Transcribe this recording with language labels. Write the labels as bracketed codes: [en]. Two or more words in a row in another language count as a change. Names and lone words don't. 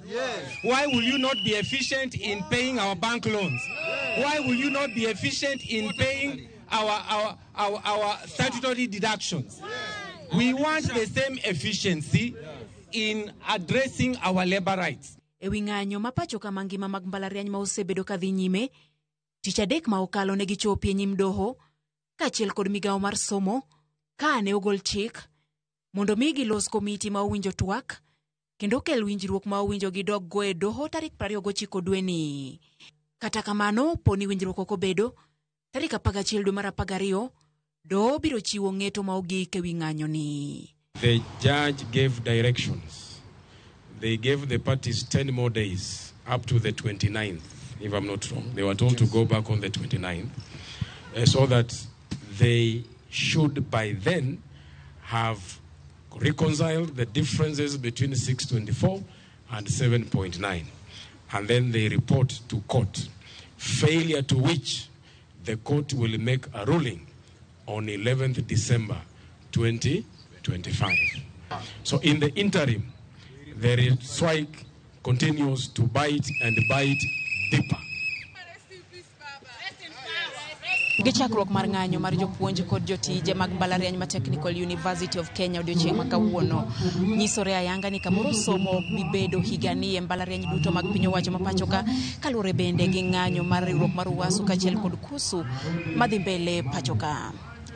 [en] Why will you not be efficient in paying our bank loans? Why will you not be efficient in paying our statutory deductions? We want the same efficiency in addressing our labor rights. [luo] Ewi ng'anyo ma pacho ka mangima mag mbalariany ma osebedo ka dhi nyime, tich adek ma okalo ne gichopi e nyim doho kaachiel kod migawo mar somo ka ne ogol chik mondo mi gilos komiti ma owinjo twak kendo kel winjruok ma owinjo gidog go e doho tarik 29 dwe ni. Kata kamano, poni winjruok ok obedo, tarik 11 dwe mar 12 doho biro chiwo ng'eto ma ogik ewi ng'anyo ni. [en] The judge gave directions. They gave the parties 10 more days up to the 29th, if I'm not wrong. They were told to go back on the 29th so that they should by then have reconciled the differences between 624 and 7.9. And then they report to court, failure to which the court will make a ruling on 11th December 2025. So in the interim, the strike continues to bite and bite deeper. [luo] Gichakruok mar ng'anyo mar jopuonj kod jotije mag mbalariany ma Technical University of Kenya odiechieng' ma kawuono nyisore ayanga ni kamoro somo bibedo higani e mbalariany duto mag piny owacho ma pacho ka, kaluwore bende gi ng'anyo mar riwruok mar UASU kaachiel kod KUSU madhi mbele pacho ka.